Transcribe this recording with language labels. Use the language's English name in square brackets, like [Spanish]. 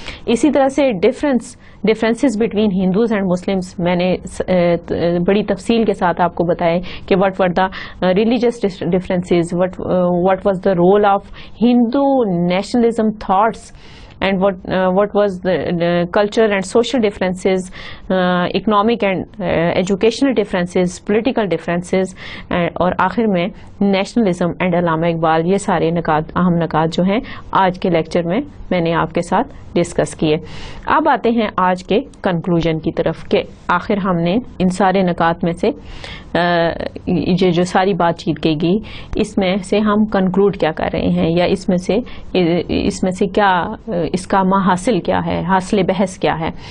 [Urdu] اسی طرح سے [English] differences between Hindus and Muslims [Urdu] میں نے بڑی تفصیل کے ساتھ آپ کو بتایا کہ [English] what were the religious differences, what was the role of Hindu nationalism thoughts and what was the cultural and social differences, economic and educational differences, political differences, [Urdu] اور آخر میں [English] Nationalism and Allama Iqbal. [Urdu] یہ سارے نکات اہم نکات جو ہیں آج کے لیکچر میں نے آپ کے ساتھ ڈسکس کیے. اب آتے ہیں آج کے کنکلوژن کی طرف کہ آخر ہم نے ان سارے نکات میں سے یہ جو ساری بات چیت کی گئی اس میں سے ہم کنکلوڈ کیا کر رہے ہیں, یا اس میں سے کیا اس کا محاصل کیا ہے, حاصل بحث کیا ہے.